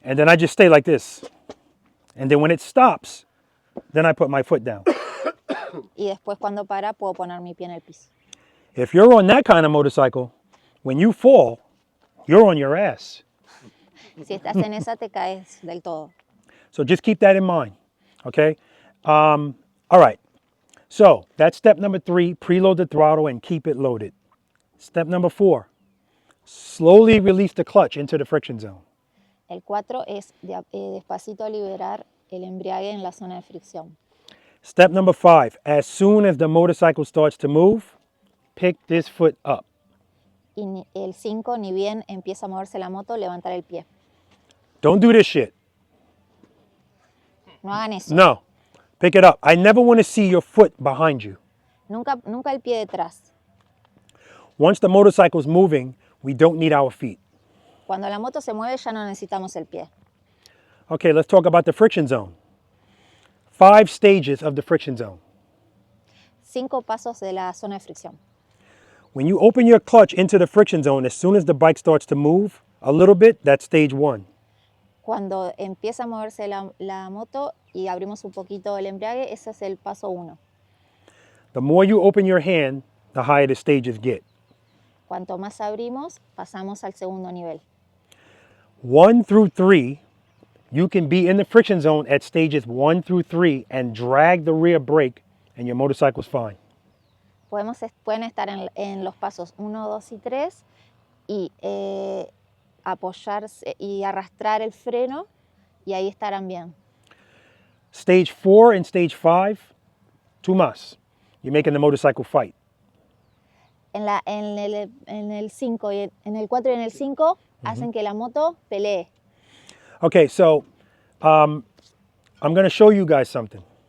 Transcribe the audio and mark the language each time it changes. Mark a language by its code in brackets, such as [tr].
[en] And then I just stay like this. And then when it stops, then I put my foot down. [es] Y después cuando para puedo poner mi pie en el piso. [en] If you're on that kind of motorcycle, when you fall, you're on your ass. [es] Si estás en esa te caes del todo. [en] So just keep that in mind, okay? All right, so that's step number 3, preload the throttle and keep it loaded. Step number 4, slowly release the clutch into the friction zone. [es] El 4 es despacito liberar el embriague en la zona de fricción. [en] Step number 5, as soon as the motorcycle starts to move, pick this foot up. [es] Y el 5, ni bien empieza a moverse la moto, levantar el pie. [en] Don't do this shit. [es] No hagan eso. [en] No, pick it up. I never want to see your foot behind you. [es] Nunca el pie detrás. [en] Once the motorcycle's moving, we don't need our feet. [es] Cuando la moto se mueve ya no necesitamos el pie. [en] Okay, let's talk about the friction zone. 5 stages of the friction zone. [es] 5 pasos de la zona de fricción. [en] When you open your clutch into the friction zone, as soon as the bike starts to move a little bit, that's stage 1. [es] Cuando empieza a moverse la moto y abrimos un poquito el embriague, ese es el paso 1. [en] The more you open your hand, the higher the stages get. [es] Cuanto más abrimos, pasamos al segundo nivel. [en] 1 through 3, you can be in the friction zone at stages 1 through 3 and drag the rear brake and your motorcycle's fine. [es] Pueden estar en los pasos 1, 2 y 3 y apoyarse y arrastrar el freno y ahí estarán bien. [en] Stage 4 and stage 5, too much. You're making the motorcycle fight. [es] En el 5 y en el 4 y en el 5 hacen que la moto pelee. [en] Okay, so I'm going to show you guys something.